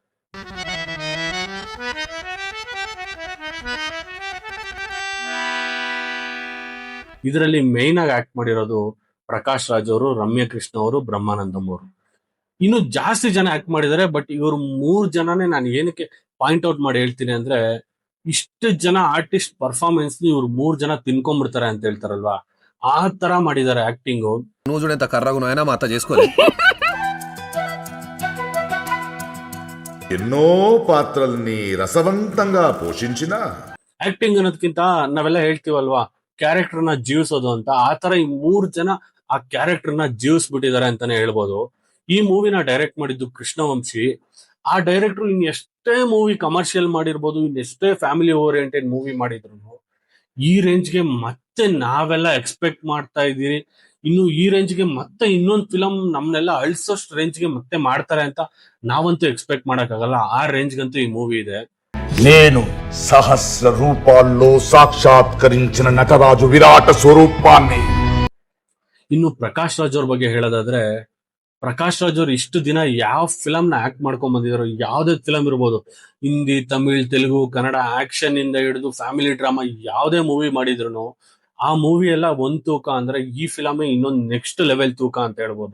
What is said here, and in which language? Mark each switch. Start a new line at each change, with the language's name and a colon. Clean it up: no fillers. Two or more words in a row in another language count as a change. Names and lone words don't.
Kannada: ಇದರಲ್ಲಿ ಮೇನ್ ಆಗಿ ಆಕ್ಟ್ ಮಾಡಿರೋದು ಪ್ರಕಾಶ್ ರಾಜ್ ಅವರು, ರಮ್ಯಾ ಕೃಷ್ಣ ಅವರು, ಬ್ರಹ್ಮಾನಂದಂ ಅವರು. ಇನ್ನು ಜಾಸ್ತಿ ಜನ ಆಕ್ಟ್ ಮಾಡಿದ್ದಾರೆ, ಬಟ್ ಇವ್ರು 3 ಜನನೇ ನಾನು ಏನಕ್ಕೆ
English: point out
Kannada: ಮಾಡಿ ಹೇಳ್ತೀನಿ ಅಂದ್ರೆ, ಇಷ್ಟು ಜನ
English: artist performance
Kannada: ಇವ್ರು 3 ಜನ ತಿನ್ಕೊಂಡ್ಬಿಡ್ತಾರೆ ಅಂತ ಹೇಳ್ತಾರಲ್ವಾ, ಆ ತರ ಮಾಡಿದ್ದಾರೆ ಆಕ್ಟಿಂಗ್.
Telugu: నువ్వు చూడేంత కర్రగా నాయనా మా అత్త చేసుకోలే. ఎన్నో పాత్రల్ని రసవంతంగా పోషించిన
Kannada: ಆಕ್ಟಿಂಗ್ ಅನ್ನೋದಕ್ಕಿಂತ ನಾವೆಲ್ಲ ಹೇಳ್ತೀವಲ್ವಾ ಕ್ಯಾರೆಕ್ಟರ್ ನ ಜೀವಿಸೋದು ಅಂತ, ಆ ತರ ಈ 3 ಜನ ಆ ಕ್ಯಾರೆಕ್ಟರ್ ನ ಜೀವಿಸ್ಬಿಟ್ಟಿದ್ದಾರೆ ಅಂತಾನೆ ಹೇಳ್ಬೋದು. ಈ ಮೂವಿನ ಡೈರೆಕ್ಟ್ ಮಾಡಿದ್ದು ಕೃಷ್ಣವಂಶಿ. ಆ ಡೈರೆಕ್ಟರ್ ಇನ್ ಎಷ್ಟೇ
English: movie commercial
Kannada: ಮಾಡಿರ್ಬೋದು, ಇನ್ ಎಷ್ಟೇ
English: family oriented movie
Kannada: ಮಾಡಿದ್ರು ಈ ರೇಂಜ್ಗೆ ಮತ್ತೆ ನಾವೆಲ್ಲ ಎಕ್ಸ್ಪೆಕ್ಟ್ ಮಾಡ್ತಾ ಇದೀರಿ. ಇನ್ನು ಈ ರೇಂಜ್ಗೆ ಮತ್ತೆ ಇನ್ನೊಂದು ಫಿಲಂ ನಮ್ನೆಲ್ಲ ಅಳ್ಸೋಷ್ಟು ರೇಂಜ್ಗೆ ಮತ್ತೆ ಮಾಡ್ತಾರೆ ಅಂತ ನಾವಂತೂ ಎಕ್ಸ್ಪೆಕ್ಟ್ ಮಾಡಕ್ಕಾಗಲ್ಲ. ಆ ರೇಂಜ್ಗಂತೂ ಈ ಮೂವಿ ಇದೆ.
Telugu: నేను సహస్ర రూపాల్లో సాక్షాత్కరించిన నటరాజు విరాట స్వరూపాన్ని.
Kannada: ಇನ್ನು ಪ್ರಕಾಶ್ ರಾಜ್ ಅವ್ರ ಬಗ್ಗೆ ಹೇಳೋದಾದ್ರೆ, ಪ್ರಕಾಶ್ ರಾಜ್ ಅವ್ರು ಇಷ್ಟು ದಿನ ಯಾವ ಫಿಲಂ ನ ಆಕ್ಟ್ ಮಾಡ್ಕೊಂಡ್ ಬಂದಿದ್ರು, ಯಾವ್ದೇ ಫಿಲಂ ಇರ್ಬೋದು, ಹಿಂದಿ, ತಮಿಳ್, ತೆಲುಗು, ಕನ್ನಡ, ಆಕ್ಷನ್ ಇಂದ ಹಿಡಿದು
English: family drama,
Kannada: ಯಾವ್ದೇ ಮೂವಿ ಮಾಡಿದ್ರು ಆ ಮೂವಿ ಎಲ್ಲ ಒಂದ್ ತೂಕ ಅಂದ್ರೆ ಈ ಫಿಲಮೇ ಇನ್ನೊಂದು
English: next level
Kannada: ತೂಕ ಅಂತ ಹೇಳ್ಬೋದು.